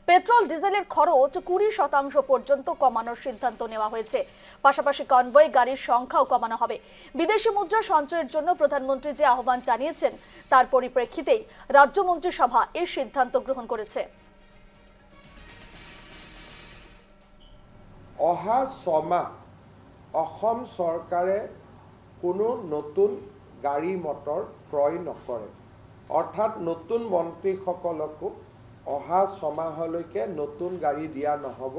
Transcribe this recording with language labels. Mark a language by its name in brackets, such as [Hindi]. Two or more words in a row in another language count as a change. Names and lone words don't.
[Bangla] পেট্রোল ডিজেলের খরচ 20% পর্যন্ত কমানোর সিদ্ধান্ত নেওয়া হয়েছে। পাশাপাশি কনভয় গাড়ির সংখ্যাও কমানো হবে। বিদেশি মুদ্রা সঞ্চয়ের জন্য প্রধানমন্ত্রী যে আহ্বান জানিয়েছেন তার পরিপ্রেক্ষিতেই রাজ্য মন্ত্রিসভা এই সিদ্ধান্ত গ্রহণ করেছে। [Assamese] অহা ছমাহ অসম চৰকাৰে কোনো নতুন গাড়ী মটৰ ক্ৰয় নকৰে, অৰ্থাৎ নতুন মন্ত্ৰীসকলকো অহা ছমাহলৈকে নতুন গাড়ী দিয়া নহ'ব।